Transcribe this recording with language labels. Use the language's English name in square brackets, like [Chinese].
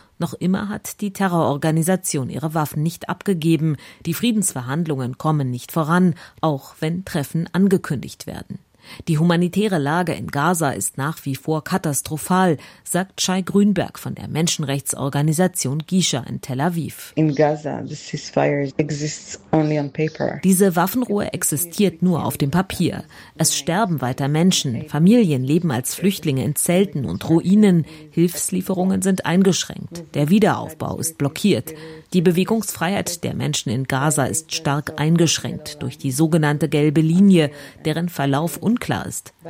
[German] Noch immer hat die Terrororganisation ihre Waffen nicht abgegeben. Die Friedensverhandlungen kommen nicht voran, auch wenn Treffen angekündigt werden. Die humanitäre Lage in Gaza ist nach wie vor katastrophal, sagt Shai Grünberg von der Menschenrechtsorganisation Gisha in Tel Aviv. [English] In Gaza, the ceasefire exists only on paper. [German] Diese Waffenruhe existiert nur auf dem Papier. Es sterben weiter Menschen, Familien leben als Flüchtlinge in Zelten und Ruinen, Hilfslieferungen sind eingeschränkt, der Wiederaufbau ist blockiert. Die Bewegungsfreiheit der Menschen in Gaza ist stark eingeschränkt durch die sogenannte gelbe Linie, deren Verlauf unklar ist.